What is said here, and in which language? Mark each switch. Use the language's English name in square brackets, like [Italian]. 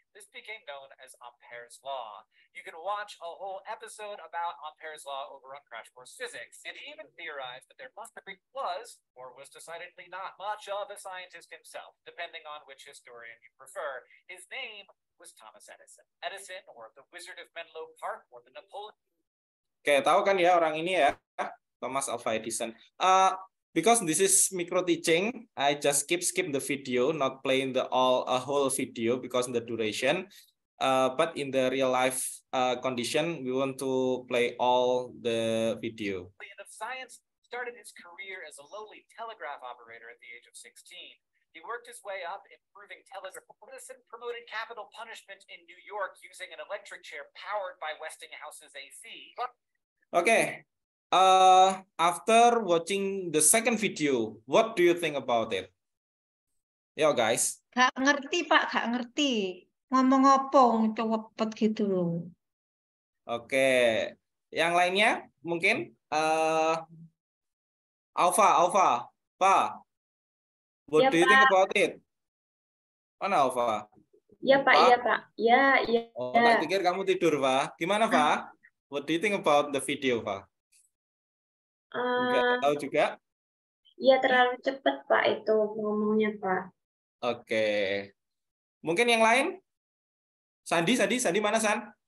[English] This became known as Ampere's law. You can watch a whole episode about Ampere's law over on Crash Course Physics. And he even theorized that there must have been was decidedly not much of a scientist himself, depending on which historian you prefer. His name was Thomas Edison. Edison, or the Wizard of Menlo Park, or the Napoleon. [Indonesian] Oke, tahu kan ya orang ini ya, Thomas Alva Edison. [English] Because this is micro teaching, I just skip the video, not playing the whole video because of the duration. But in the real life condition, we want to play all the video. Of science started his career as a lowly telegraph operator at the age of 16. He worked his way up, improving telegraph. Edison promoted capital punishment in New York using an electric chair powered by Westinghouse's AC. Okay. After watching the second video, what do you think about it? Yo guys. [Indonesian] Gak ngerti Pak, gak ngerti. Ngomong opong, cepet gitu loh. Oke. Yang lainnya mungkin Alpha, Pak. [English] What do you think about it? [Indonesian] Mana Alpha? Ya Pak, iya Pak. Ya. Oh, tak pikir kamu tidur, Pak. Gimana, Pak? [English] What do you think about the video, Pak? [Indonesian] Nggak tahu juga? Ya terlalu cepat Pak itu ngomongnya Pak. Oke. Mungkin yang lain? Sandi mana San?